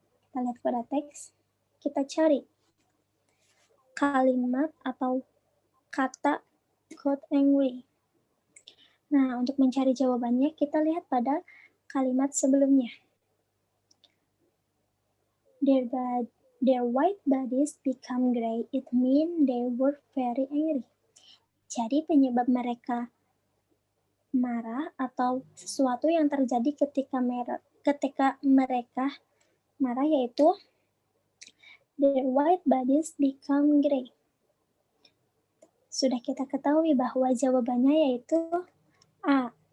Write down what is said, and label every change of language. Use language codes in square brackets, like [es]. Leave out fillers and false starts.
[id] Kita lihat pada teks, kita cari kalimat atau kata got angry. Nah, untuk mencari jawabannya, kita lihat pada kalimat sebelumnya. [en] Their white bodies become gray. It means they were very angry. [id] Jadi penyebab mereka marah atau sesuatu yang terjadi ketika mereka marah yaitu [en] their white bodies become gray. [id] Sudah kita ketahui bahwa jawabannya yaitu A.